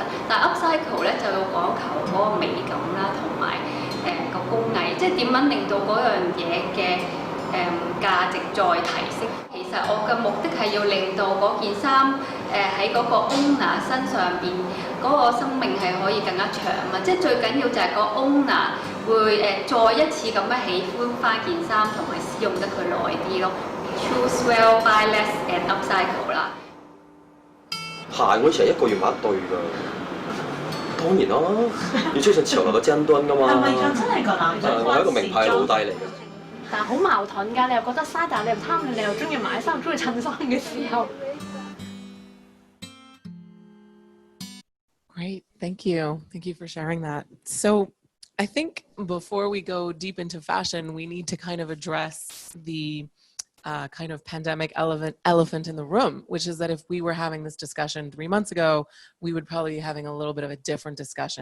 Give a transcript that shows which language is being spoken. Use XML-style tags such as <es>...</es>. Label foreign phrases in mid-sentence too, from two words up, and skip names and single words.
<yue>但係 upcycle 咧就要講求嗰個美感啦，同埋個工藝，即係點樣令到嗰樣嘢嘅價值再提升。其實我嘅目的係要令到嗰件衫喺嗰個 owner 身上邊嗰個生命係可以更加長啊！即係最緊要就係個 owner 會再一次咁樣喜歡翻件衫，同埋使用得佢耐啲咯。</yue> <en>Choose well, buy less and upcycle</en> <yue>啦。鞋我以前1個月買1對㗎。當然啦，要追上潮流嘅尖端㗎嘛。係咪㗎？真係個男仔。我係一個名牌老弟嚟嘅。但係好矛盾㗎，你又覺得嘥，但係你又貪你又中意買衫，中意襯衫嘅時候。</yue> <en>Great, thank you. Thank you for sharing that. So I think before we go deep into fashion, we need to kind of address the kind of pandemic elephant in the room, which is that if we were having this discussion 3 months ago, we would probably be having a little bit of a different discussion.</en>